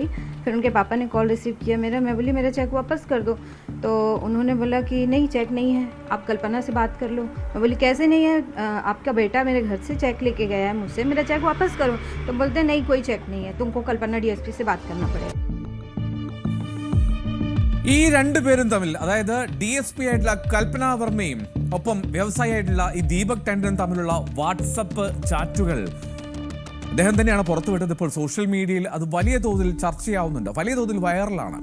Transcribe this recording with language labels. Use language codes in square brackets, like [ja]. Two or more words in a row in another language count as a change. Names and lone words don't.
[hi] फिर उनके पापा ने [en] call receive [hi] किया मेरा, मैं बोली मेरा चेक वापस कर दो, तो उन्होंने बोला कि नहीं चेक नहीं है, आप कल्पना से बात कर लो। मैं बोली कैसे नहीं है, आपका बेटा मेरे घर से चेक लेके गया है मुझसे, मेरा चेक वापस करो। तो बोलते नहीं कोई चेक नहीं है, तुमको कल्पना DSP से बात करना पड़ेगा। [ml] ഈ രണ്ടുപേരും തമ്മിൽ, അതായത് DSP ആയിട്ടുള്ള കൽപ്പന വർമ്മയും ഒപ്പം വ്യവസായിയായിട്ടുള്ള ഈ ദീപക് ടണ്ടനും തമ്മിലുള്ള വാട്സപ്പ് ചാറ്റുകൾ അദ്ദേഹം തന്നെയാണ് പുറത്തുവിട്ടത്. ഇപ്പോൾ [en] social media [ml] അത് വലിയ തോതിൽ ചർച്ചയാവുന്നുണ്ട്, വലിയ തോതിൽ വൈറലാണ്.